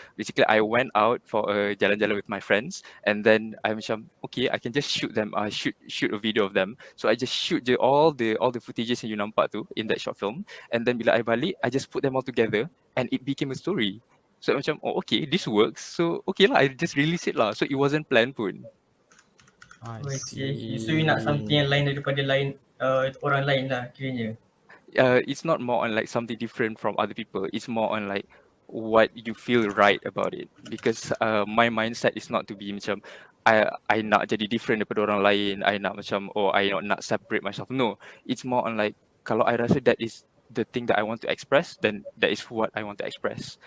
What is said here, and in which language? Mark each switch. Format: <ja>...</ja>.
<en>Basically I went out for a jalan-jalan with my friends, and then I</en> <ms>macam</ms> <en>okay, I can just shoot a video of them. So I just shoot all the footages</en> <ms>yang you nampak tu</ms> <en>in that short film, and then</en> <ms>bila I balik</ms> <en>I just put them all together and it became a story. So macam okay, this works. So okay lah, I just release it lah. So it wasn't planned pun. I see. So you</en> <ms>nak</ms> <en>something</en> <ms>yang lain daripada orang lain lah kiranya.</ms> <en>It's not more on like something different from other people. It's more on like what you feel right about it. Because my mindset is not to be</en> <ms>macam I nak jadi</ms> <en>different</en> <ms>daripada orang lain.</ms> <en>I</en> <ms>nak macam I nak</ms> <en>separate myself. No, it's more on like</en> <ms>kalau I rasa</ms> <en>that is the thing that I want to express, then that is what I want to express.</en>